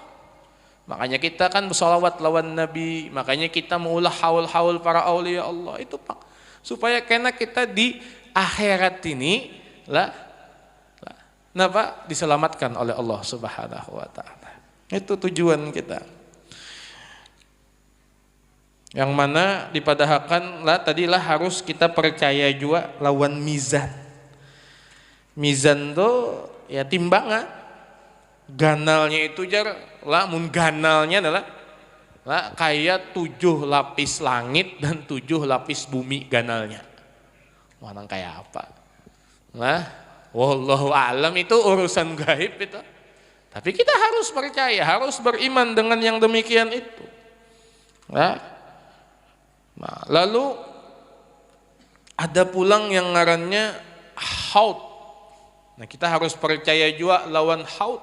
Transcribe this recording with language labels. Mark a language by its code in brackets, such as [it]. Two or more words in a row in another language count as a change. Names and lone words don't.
[id] Makanya kita kan bersolawat lawan Nabi, makanya kita mengulah haul-haul para aulia Allah itu Pak, supaya kena kita di akhirat ini diselamatkan oleh Allah [ar] Subhanahu wa taala. [id] Itu tujuan kita. [bjn] Yang mana dipadahkan tadilah harus kita percaya juga lawan mizan. [id] Mizan tuh ya timbangan. [bjn] Ganalnya itu mun ganalnya adalah kayak 7 lapis langit dan 7 lapis bumi ganalnya. [id] Mana kayak apa? Nah, [ar] wallahu a'lam, [id] itu urusan gaib itu. Tapi kita harus percaya, harus beriman dengan yang demikian itu. [bjn] Nah, lalu ada pulang yang ngarannya haud. Nah, kita harus percaya juga lawan haud.